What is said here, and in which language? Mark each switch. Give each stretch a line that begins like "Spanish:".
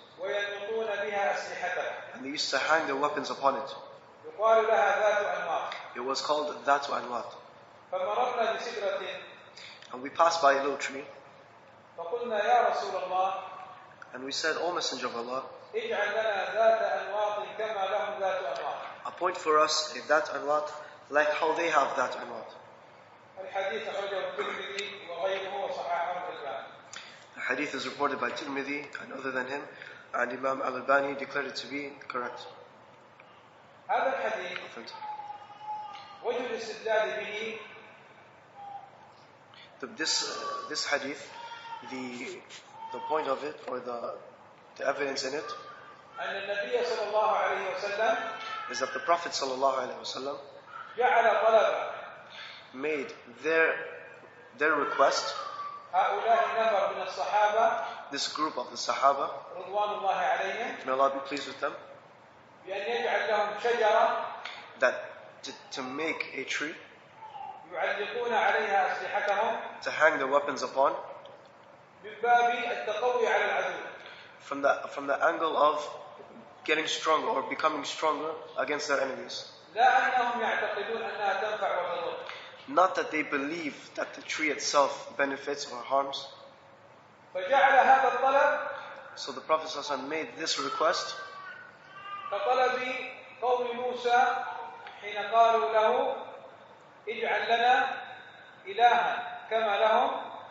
Arabic: وينقضون بها أسلحتهم.
English: and they used to hang their weapons upon it.
Arabic: يقال لها ذات أنواط.
English: It was called Dhatu Anwat.
Arabic: فمررنا بسدرة.
English: And we passed by a low tree,
Arabic: فقلنا يا رسول الله.
English: and we said, O Messenger of Allah,
Arabic: اجعل لنا ذات أنواط كما لهم ذات أنواط.
English: appoint for us a Dhat Anwat like how they have Dhat Anwat.
Arabic: الحديث أخرجه الترمذي وغيره وصححه الألباني.
English: The hadith is reported by Tirmidhi and other than him, and Imam Al-Albani declared it to be correct.
Arabic: هذا الحديث وجه الاستدلال به.
English: This hadith, the point of it, or the evidence in it,
Arabic: أن النبي صلى الله عليه وسلم
English: is that the Prophet sallallahu alaihi wasallam
Arabic: جعل طلب
English: made their request,
Arabic: هؤلاء النفر من الصحابة
English: this group of the Sahaba,
Arabic: رضوان الله عليهم,
English: may Allah be pleased with them,
Arabic: بأن يجعل لهم شجرة
English: that to make a tree
Arabic: يعلقون عليها أسلحتهم
English: to hang their weapons upon,
Arabic: من باب التقوي على العدو.
English: from the angle of getting stronger or becoming stronger against their enemies.
Arabic: لا أنهم يعتقدون أنها تنفع وتضر.
English: Not that they believe that the tree itself benefits or harms.
Arabic: فجعل هذا الطلب
English: So the Prophet ﷺ made this request
Arabic: كطلب قوم موسى حين قالوا له اجعل لنا إلها كما لهم.